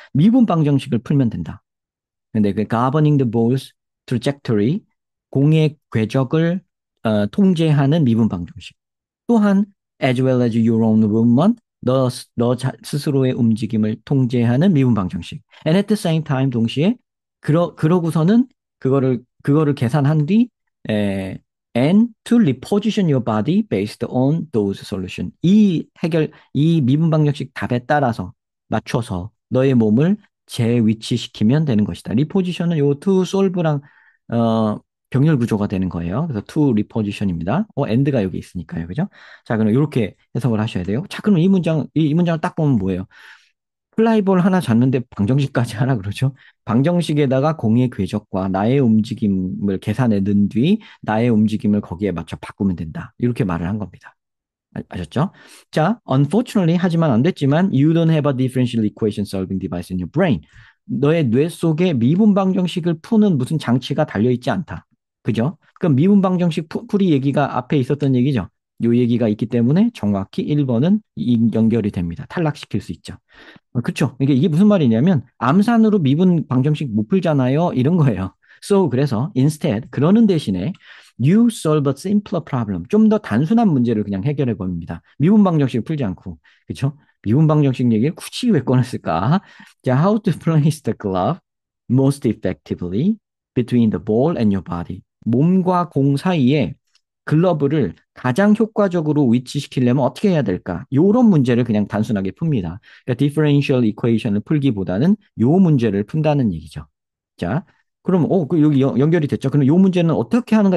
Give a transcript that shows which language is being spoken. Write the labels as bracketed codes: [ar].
[ko] 미분 방정식을 풀면 된다. 근데 그 [en] governing the ball's trajectory, [ko] 공의 궤적을 통제하는 미분 방정식. 또한 [en] as well as your own movement, [ko] 스스로의 움직임을 통제하는 미분 방정식. [en] And at the same time [ko] 동시에 그러고서는 그거를 계산한 뒤 에, [en] and to reposition your body based on those solution. [ko] 이 미분 방정식 답에 따라서 맞춰서 너의 몸을 재위치시키면 되는 것이다. 리포지션은 요 [en] to solve [ko] 랑 어, 병렬 구조가 되는 거예요. 그래서 [en] to reposition [ko] 입니다. and가 여기 있으니까요. 그죠? 자, 그럼 이렇게 해석을 하셔야 돼요. 자, 그럼 이 문장을 딱 보면 뭐예요? 플라이볼 하나 잤는데 방정식까지 하라 그러죠. 방정식에다가 공의 궤적과 나의 움직임을 계산해 넣은 뒤 나의 움직임을 거기에 맞춰 바꾸면 된다. 이렇게 말을 한 겁니다. 아셨죠? [en] 자, unfortunately [ko] 하지만 안 됐지만 [en] you don't have a differential equation solving device in your brain. [ko] 너의 뇌 속에 미분 방정식을 푸는 무슨 장치가 달려 있지 않다. 그죠? 그럼 미분 방정식 풀이 얘기가 앞에 있었던 얘기죠. 요 얘기가 있기 때문에 정확히 1번은 연결이 됩니다. 탈락시킬 수 있죠. 그렇죠. 이게 무슨 말이냐면 암산으로 미분 방정식 못 풀잖아요. 이런 거예요. [en] So [ko] 그래서 [en] instead [ko] 그러는 대신에 [en] you solve a simpler problem. [ko] 좀 더 단순한 문제를 그냥 해결해 봅니다. 미분 방정식 풀지 않고. 그렇죠? 미분 방정식 얘기를 굳이 왜 꺼냈을까? [en] 자, how to place the glove most effectively between the ball and your body. [ko] 몸과 공 사이에 글러브를 가장 효과적으로 위치시키려면 어떻게 해야 될까? 이런 문제를 그냥 단순하게 풉니다. 그러니까 [en] differential equation [ko] 을 풀기보다는 요 문제를 푼다는 얘기죠. 자, 그럼 여기 연결이 됐죠. 그럼 요 문제는 어떻게 하는가?